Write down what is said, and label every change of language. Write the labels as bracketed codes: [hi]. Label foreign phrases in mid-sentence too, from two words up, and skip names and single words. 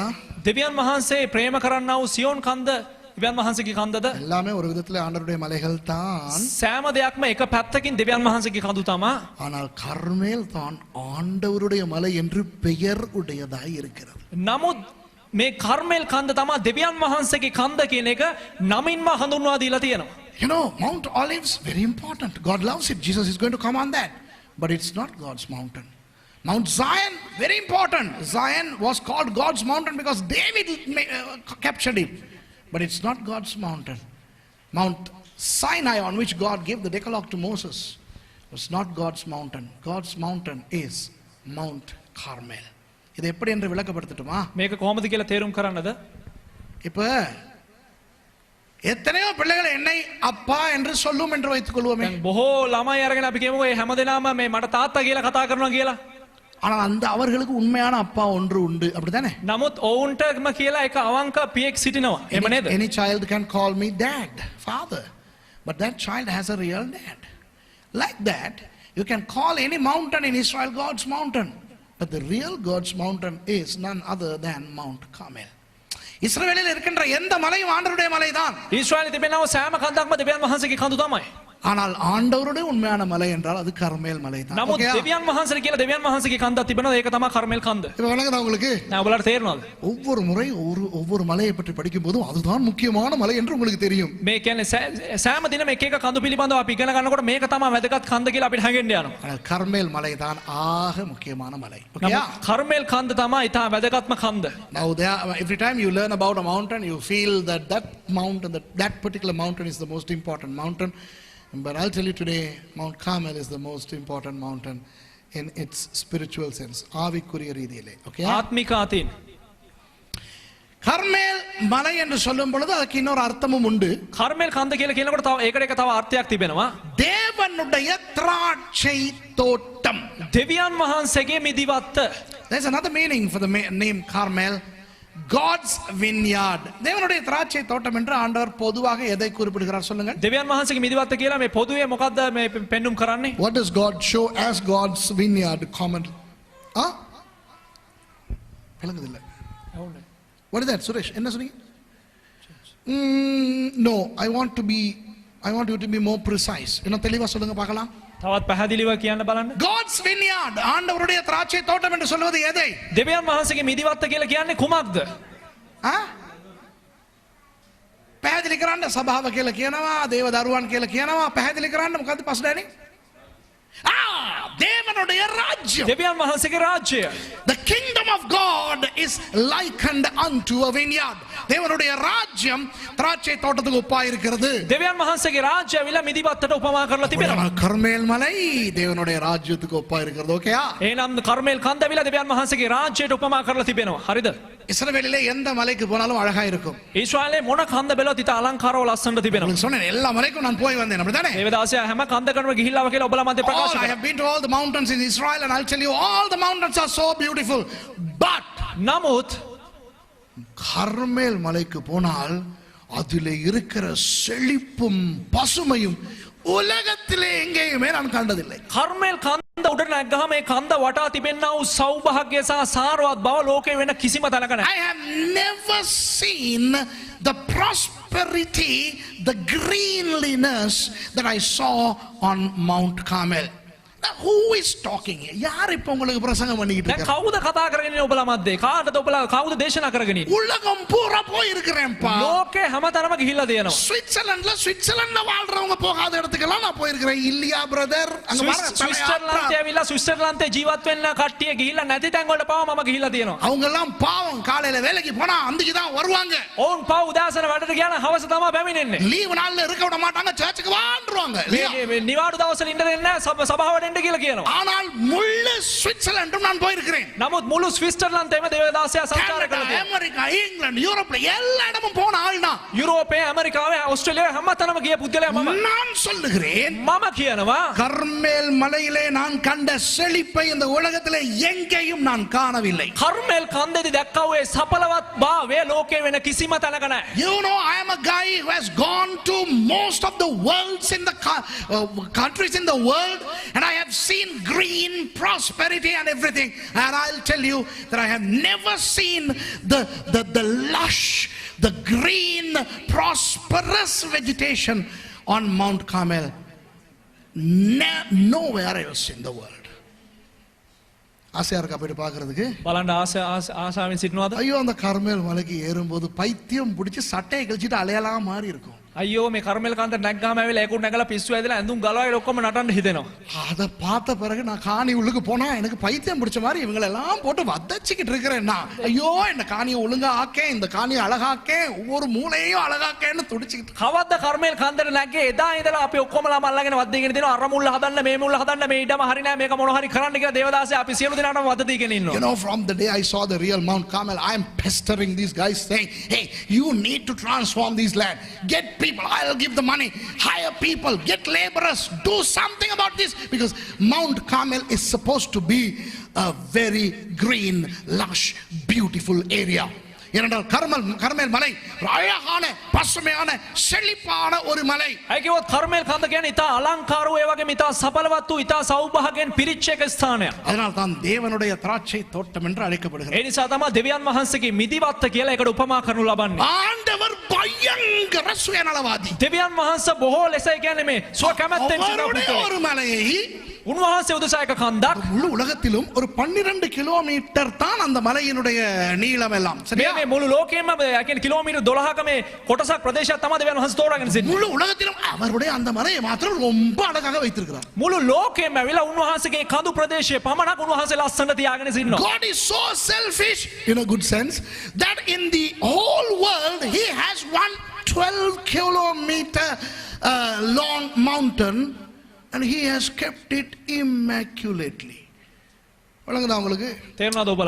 [si] දෙවියන් වහන්සේ ප්‍රේම කරන්නා වූ සියෝන් කන්ද දෙවියන් වහන්සේගේ කන්දද? [ta] எல்லாமே ஒரு விதத்துல ஆண்டவருடைய மலைகள் தான். [si] සෑම දෙයක්ම එක පැත්තකින් දෙවියන් වහන්සේගේ කඳු තමා. [ta] ஆனால் கர்மேல் தான் ஆண்டவருடைய மலை என்று பெயர் உடையதாய் இருக்கிறது. [si] නමුත් මේ කර්මෙල් කන්ද තමා දෙවියන් වහන්සේගේ කන්ද කියන එක නමින්ම හඳුන්වා දීලා තියෙනවා. [en] You know, Mount Olives, very important. God loves it. Jesus is going to come on that. But it's not God's mountain. Mount Zion, very important. Zion was called God's mountain because David captured it. But it's not God's mountain. Mount Sinai, on which God gave the Decalogue to Moses, was not God's mountain. God's mountain is Mount Carmel. [ta] இதை எப்படி என்று விளக்கப்படுத்தட்டுமா? [si] මේක කොහොමද කියලා තේරුම් කරන්නද? [ta] இப்ப எத்தனையோ பிள்ளைகள் என்னை அப்பா என்று சொல்லும் என்று வைத்துக் கொள்வோமே. [si] බොහෝ ළමයි අරගෙන අපි කියමුකෝ මේ හැමදෙනාම මේ මට තාත්තා කියලා කතා කරනවා කියලා. [ta] ஆனால் அந்த அவர்களுக்கு உண்மையான அப்பா ஒன்று உண்டு, அப்படிதானே? [si] නමුත් ඔවුන්ටම කියලා එක අවංක පියෙක් සිටිනවා. එහෙම නේද? [en] Any child can call me dad, father, but that child has a real dad. Like that, you can call any mountain in Israel God's mountain, but the real God's mountain is none other than Mount Carmel. [ta] இஸ்ரவேலில் இருக்கின்ற எந்த மலையும் ஆண்டவருடைய மலைதான். [si] ඊශ්‍රායලයේ තිබෙනව සෑම කන්දක්ම දෙවියන් වහන්සේගේ කඳු තමයි. [ta] ஆனால் ஆண்டவருடைய உண்மையான மலை என்றால் அது கர்மேல் மலை தான். [si] නමුත් දෙවියන් වහන්සේ කියලා දෙවියන් වහන්සේගේ කන්දක් තිබෙනවා. ඒක තමයි කර්මෙල් කන්ද. [ta] இப்போ விளங்குதா உங்களுக்கு? [si] நான் ඔයාලට තේරෙනවද? [ta] ஒவ்வொரு முறை ஒவ்வொரு மலையை பற்றி படிக்கும் போதும் அதுதான் முக்கியமான மலை என்று உங்களுக்கு தெரியும். [si] මේ කියන්නේ සෑම දිනම එක එක කඳු පිළිබඳව අපි ඉගෙන ගන්නකොට මේක තමයි වැදගත් කන්ද කියලා අපිට හැඟෙන්න යනවා. [ta] ஆனால் கர்மேல் மலை தான் ஆக முக்கியமான மலை. ஓகேயா? [si] කර්මෙල් කන්ද තමයි ඊට වැදගත්ම කන්ද. [en] Now every time you learn about a mountain, you feel that mountain, that particular mountain is the most important mountain. But I'll tell you today, Mount Carmel is the most important mountain in its spiritual sense. [ta] ஆவிக்குரிய ரீதியிலே. [en] Okay? [si] ආත්මික අතින්. [ta] கர்மேல் மலை என்று சொல்லும் பொழுது அதுக்கு இன்னொரு அர்த்தமும் உண்டு. [si] කර්මෙල් කන්ද කියලා කියනකොට තව ඒකට එක තව අර්ථයක් තිබෙනවා. [ta] தேவனுடைய திராட்சை தோட்டம். [si] දෙවියන් වහන්සේගේ මිදිවත්ත. [en] There's another meaning for the name Carmel. God's vineyard. [ta] தேவனுடைய திராட்சை தோட்டம் என்று ஆண்டவர் பொதுவாக எதை குறிப்பிடுகிறார் சொல்லுங்க? [si] දෙවියන් වහන්සේගේ මිදිවත්ත කියලා මේ පොදුවේ මොකද්ද මේ පෙන්눔 කරන්නේ? [en] What does God show as God's vineyard common? விளங்குதில்லை. What is that, [ta] Suresh? என்ன சொன்னீங்க? [en] No, I want you to be more precise. [ta] இன்னும் தெளிவா சொல்லுங்க பார்க்கலாம். [si] තවත් පැහැදිලිව කියන්න බලන්න. [en] God's vineyard, [ta] ஆண்டவருடைய திராட்சை தோட்டம் என்று சொல்வது எதை? [si] දෙවියන් වහන්සේගේ මිදිවත්ත කියලා කියන්නේ කුමක්ද? පැහැදිලි කරන්න සභාව කියලා කියනවා, දේව දරුවන් කියලා කියනවා. පැහැදිලි කරන්න මොකද්ද පස්ඩෑනි? [ta] தேவனுடைய ராஜ்யம். [si] දෙවියන් වහන්සේගේ රාජ්‍යය. [en] The kingdom of God is likened unto a vineyard. [ta] தேவனுடைய ராஜ்யம் திராட்சை தோட்டத்துக்கு ஒப்பா இருக்கிறது. [si] දෙවියන් වහන්සේගේ රාජ්‍යය විල මිදිවත්තට උපමා කරලා තිබෙනවා. [ta] கர்மேல் மலை தேவனுடைய ராஜ்யத்துக்கு ஒப்பா இருக்கிறது. ஓகேயா? [si] එහෙනම් කර්මෙල් කන්ද විල දෙවියන් වහන්සේගේ රාජ්‍යයට උපමා කරලා තිබෙනවා. හරිද? [ta] இஸ்ரவேலிலே எந்த மலைக்கு போனாலும் அழகா இருக்கும். [si] ඊශ්‍රායලයේ මොන කන්ද බැලුවත් ඉත අලංකාරව ලස්සනට තිබෙනවා. [ta] உங்களுக்கு சொன்னேன் எல்லா மலைக்கும் நான் போய் வந்தேன் அப்படிதானே? [si] දේවදාසයා හැම කන්දකටම ගිහිල්ලා කියලා ඔබලා මැද ප්‍රකාශ [en] I have been to all the mountains in Israel and I'll tell you all the mountains are so beautiful. But [si] නමුත් [ta] கர்மேல் மலைக்கு போனால் அதிலே இருக்கிற செழிப்பும் பசுமையும் உலகத்திலே எங்கேயுமே நான் கண்டதில்லை. [si] කර්මෙල් කන්ද උඩ නැග්ගහම ඒ කන්ද වටා තිබෙනා වූ සෞභාග්‍ය සහ සාරවත් බව ලෝකේ වෙන කිසිම තැනක නැහැ. [en] I have never seen the prosperity, the greenliness that I saw on Mount Carmel. Now, who is talking here? [ta] யார் இப்ப உங்களுக்கு பிரசங்கம் பண்ணிட்டு [si] දැන් [ta] இருக்காங்க? [si] කවුද කතා කරගෙන ඉන්නේ ඔබලා මැද්දේ? කාටද ඔබලා කවුද දේශනා කරගෙන ඉන්නේ? [ta] உலகம் பூரா போய் இருக்கிறேன்ப்பா. [si] ලෝකේ හැමතැනම ගිහිල්ලා තියෙනවා. [ta] சுவிட்சர்லாந்துல வாழ்றவங்க போகாத இடத்துக்கெல்லாம் நான் போயிருக்கிறேன். இல்லையா பிரதர்? அங்க பாருங்க, [si] ස්විට්සර්ලන්තේ ඇවිල්ලා ස්විට්සර්ලන්තේ ජීවත් වෙන්න කට්ටිය ගිහිල්ලා නැති තැන් වලට පාව මම ගිහිල්ලා තියෙනවා. [ta] அவங்க எல்லாம் பாவம், காலையில வேலைக்கு போனா அன்றைக்கு தான் வருவாங்க. [si] ඔවුන් පාව උදාසන වැඩට ගියා නම් හවස තමයි පැමිණෙන්නේ. [ta] லீவு நாள்ல இருக்க விட மாட்டாங்க, சர்ச்சுக்கு வாண்டுருவாங்க. இல்லையா? [si] මේ නිවාඩු දවස්වල ඉන්න දෙන්නේ නැහැ සභාවට එන්න කියලා කියනවා. [ta] ஆனால் முழு சுவிட்சர்லாந்தும் நான் போயிருக்கிறேன். [si] නමුත් මුළු ස්විට්සර්ලන්තේම දේවදාසයා සංචාර [ta] கனடா, [si] කළා. [ta] அமெரிக்கா, இங்கிலாந்து, யூரோப்ல எல்லா இடமும் போன ஆள் நான். [si] යුරෝපයේ ඇමරිකාවේ ඕස්ට්‍රේලියාවේ හැමතැනම ගිය පුද්ගලයා මම. [ta] நான் சொல்லுகிறேன், [si] මම කියනවා [ta] கர்மேல் மலையிலே நான் கண்ட செழிப்பை இந்த உலகத்திலே எங்கேயும் நான் காணவில்லை. [si] කර්මෙල් කන්දේදී දැක්කා වූ ඒ සඵලවත් භාවය ලෝකේ වෙන කිසිම තැනක නැහැ. [en] You know, I am a guy who has gone to most of the worlds in the countries in the world, and I have seen green prosperity and everything. And I'll tell you that I have never seen the lush, the green, prosperous vegetation on Mount Carmel. Nowhere else in the world. [ta] ஆசையா இருக்கா போயிட்டு பார்க்கிறதுக்கு? [si] බලන්න ආසාවෙන් සිටිනවද? [ta] ஐயோ, அந்த கர்மேல் மலைக்கு ஏறும்போது பைத்தியம் பிடிச்சி சட்டையை கழிச்சிட்டு அலையலாம் மாதிரி இருக்கும். අයියෝ මේ කර්මෙල් කන්ද නැග්ගාම ඇවිල්ලා ඒකුත් නැගලා පිස්සු ඇදලා ඇඳුම් ගලවලා ඔක්කොම නටන්න හිතෙනවා. அதை பார்த்த பிறகு நான் காணி உள்ளுக்கு போனா எனக்கு பைத்தியம் பிடிச்ச மாதிரி இவங்களை எல்லாம் போட்டு வதச்சிக்கிட்டு இருக்கிறேன் நான். ஐயோ, இந்த காணியை ஒழுங்கா ஆக்கேன், இந்த காணியை அழகாக்கேன், ஒவ்வொரு மூலையையும் அழகாக்கேன்னு துடிச்சுக்கிட்டு. [si] කවද්ද කර්මෙල් කන්දට නැග්ගේ? එදා ඉඳලා අපි ඔක්කොමලා මල්ලාගෙන වද්දීගෙන තියෙනවා. අර මුල්ල හදන්න, මේ මුල්ල හදන්න, මේ ඉඩම හරි නෑ, මේක මොන හරි කරන්න කියලා දේවදාසයා අපි සියලු දෙනාටම වද දීගෙන [en] You [si] ඉන්නවා. [en] know, from the day I saw the real Mount Carmel, I am pestering these guys saying, hey, you need to transform these land. Get people, I'll give the money. Hire people, get laborers, do something about this. Because Mount Carmel is supposed to be a very green, lush, beautiful area. [ta] ஏனென்றால் கர்மேல் மலை அழகான, பசுமையான, செழிப்பான ஒரு மலை. [si] අය කිව්වොත් කර්මෙල් කන්ද කියන්නේ ඉතා අලංකාර වූ ඒ වගේම ඉතා සඵලවත් වූ ඉතා සෞභාගයෙන් පිරිච්ච එක ස්ථානයක්. [ta] அதனால் தான் தேவனுடைய திராட்சை தோட்டம் என்று அழைக்கப்படுகிறது. [si] ඒ නිසා තමයි දෙවියන් වහන්සේගේ මිදිවත්ත කියලා ඒකට උපමා කරනු ලබන්නේ. [ta] ஆண்டவர் பயங்கர சுயநலவாதி. [si] දෙවියන් වහන්සේ බොහෝ ලෙස කියන්නේ මේ සුව කැමැත්තෙන් [ta] அவருடைய [si] සිටින [ta] ஒரு மலையை [si] උන්වහන්සේ උදෙසා එක කන්දක් [ta] முழு உலகத்திலும் ஒரு 12 கிலோமீட்டர் தான் அந்த மலையினுடைய நீளம் எல்லாம். சரியா? [si] මේ මුළු ලෝකෙම කියන්නේ කිලෝමීටර් 12ක මේ කොටසක් ප්‍රදේශයක් තමයි දෙවියන් වහන්සේ තෝරාගෙන සිටින්නේ. [ta] முழு உலகத்திலும் அவருடைய அந்த மலையை மாத்திரம் ரொம்ப அழகாக வைத்திருக்கிறார். [si] මුළු ලෝකෙම ඇවිල්ලා උන්වහන්සේගේ කඳු ප්‍රදේශයේ පමණක් උන්වහන්සේ ලස්සනට තියාගෙන සිටිනවා. [en] God is so selfish in a good sense that in the whole world he has one 12 kilometer long mountain and he has kept it immaculately. [ta] வழங்குதா உங்களுக்கு? [si] තේරුණාද ඔබලා?